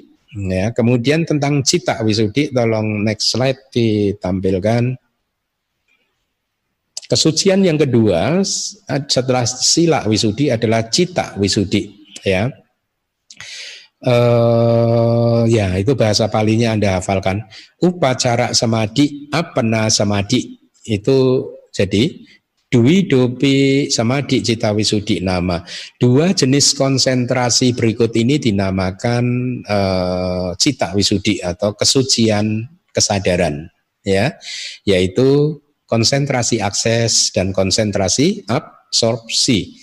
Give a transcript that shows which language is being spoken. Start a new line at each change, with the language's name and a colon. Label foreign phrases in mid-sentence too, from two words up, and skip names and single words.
Indonesian: Ya, kemudian tentang
Pali: cita wisudhi,
Indonesian: tolong
English: next slide
Indonesian: ditampilkan. Kesucian yang kedua setelah
Pali: sila wisudhi
Indonesian: adalah
Pali: cita wisudhi.
Indonesian: Ya, ya itu bahasa Palinya Anda hafalkan.
Pali: Upacara samadhi, apana samadhi itu. Jadi dwi dopi samadhi cita wisudhi nama.
Indonesian: 2 jenis konsentrasi berikut ini dinamakan
Pali: cita wisudhi
Indonesian: atau kesucian kesadaran, ya, yaitu konsentrasi akses dan konsentrasi absorpsi.